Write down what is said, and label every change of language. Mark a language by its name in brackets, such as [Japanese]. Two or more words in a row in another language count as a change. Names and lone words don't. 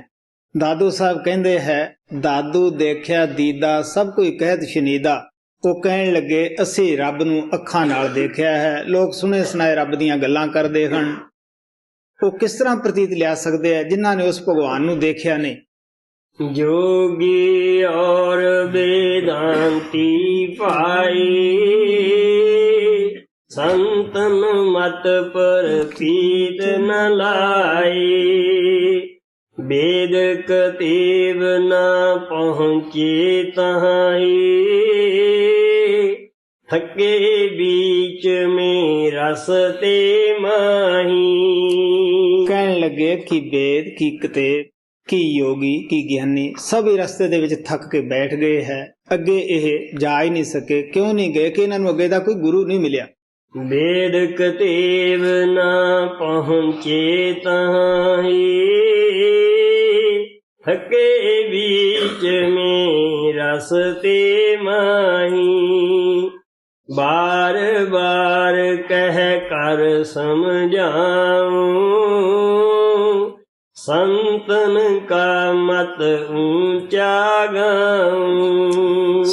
[Punjabi] ਦਾਦੂ ਸਾਹਿਬ ਕਹਿੰਦੇ ਹੈ, ਦਾਦੂ ਦੇਖਿਆ ਦੀਦਾ ਸਭ ਕੋਈ ਕਹਿਤ ਸ਼ਨੀਦਾ। ਉਹ ਕਹਿਣ ਲੱਗੇ ਅਸੀਂ ਰੱਬ ਨੂੰ ਅੱਖਾਂ ਨਾਲ ਦੇਖਿਆ ਹੈ। ਲੋਕ ਸੁਣੇ ਸੁਣਾਏ ਰੱਬ ਦੀਆਂ ਗੱਲਾਂ ਕਰਦੇ ਹਨ, ਉਹ ਕਿਸ ਤਰ੍ਹਾਂ ਪ੍ਰਤੀਤ ਲਿਆ ਸਕਦੇ ਆ ਜਿਨ੍ਹਾਂ ਨੇ ਉਸ ਭਗਵਾਨ ਨੂੰ ਦੇਖਿਆ ਨਹੀਂ। [Hindi] जोगी और वेदांती पाई, संतन मत पर पीत न लाई। वेद कतेव न पहुँचे तहाई, थके बीच में रसते माही। [Punjabi] ਕਹਿਣ ਲੱਗੇ ਕਿ ਵੇਦ ਕੀ ਕਤੇਬ ਕੀ ਯੋਗੀ ਕੀ ਗਿਆਨੀ ਸਭ ਹੀ ਰਸਤੇ ਦੇ ਵਿੱਚ ਥੱਕ ਕੇ ਬੈਠ ਗਏ ਹੈ, ਅੱਗੇ ਇਹ ਜਾ ਹੀ ਨਹੀਂ ਸਕੇ। ਕਿਉਂ ਨਹੀਂ ਗਏ? ਕਿ ਇਹਨਾਂ ਨੂੰ ਅੱਗੇ ਦਾ ਕੋਈ ਗੁਰੂ ਨਹੀਂ ਮਿਲਿਆ। [Hindi] वेद कतेव न पहुँचे तहाई, थके बीच में रसते माही। बार बार कह कर समझाऊं, संतन का मत ऊंचा गाऊं।